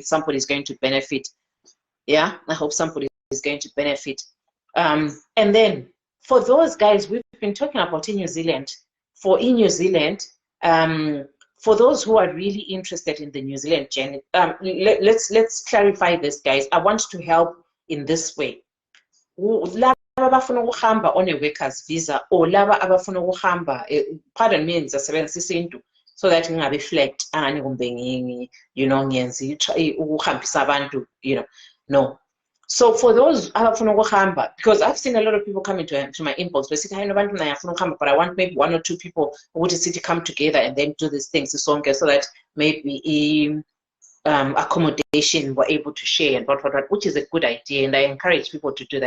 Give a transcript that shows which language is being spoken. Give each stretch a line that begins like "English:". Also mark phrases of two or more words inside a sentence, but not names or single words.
English: Somebody's going to benefit. Yeah, I hope somebody is going to benefit. And then for those guys, we've been talking about in New Zealand. For those who are really interested in the New Zealand journey, let's clarify this, guys. I want to help in this way.
North Ndebele: Laba abafuna ukuhamba
English: on a worker's visa, or
North Ndebele: laba abafuna ukuhamba,
English: pardon me,
North Ndebele: ngisebenzisa into
English: so that
North Ndebele: ngingabe flagged angani kumbe ngiyenza ukuhambisa abantu,
English: no. So for those because I've seen a lot of people coming to my inbox, but I want maybe 1 or 2 people who would city come together and then do these things so that maybe accommodation were able to share and what, which is a good idea, and I encourage people to do that.